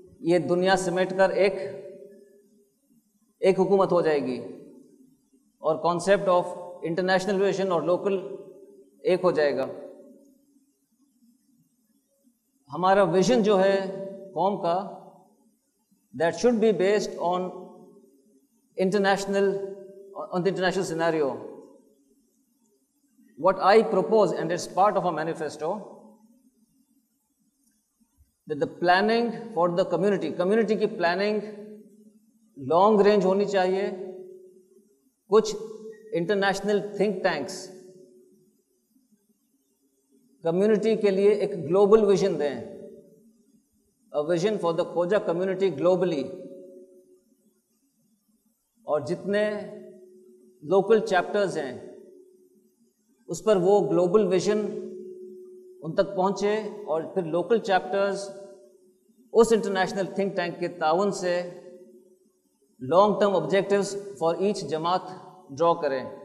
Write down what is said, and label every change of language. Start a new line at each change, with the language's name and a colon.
Urdu: یہ دنیا سمیٹ کر ایک حکومت ہو جائے گی اور کانسیپٹ آف انٹرنیشنل ویژن اور لوکل ایک ہو جائے گا. ہمارا ویژن جو ہے قوم کا
English: That should be based on the international scenario. What I propose, and it's part of our manifesto, that the planning for the community
Urdu: کی
English: planning long range
Urdu: ہونی چاہیے. کچھ انٹرنیشنل تھنک ٹینکس کمیونٹی کے لیے ایک گلوبل ویژن دیں,
English: a vision for the
Urdu: Khoja
English: community globally,
Urdu: اور جتنے لوکل چیپٹرز ہیں اس پر وہ گلوبل ویژن ان تک پہنچے, اور پھر لوکل چیپٹرز اس انٹرنیشنل تھنک ٹینک کے تعاون سے long term objectives
English: for each
Urdu: جماعت ڈرا کریں.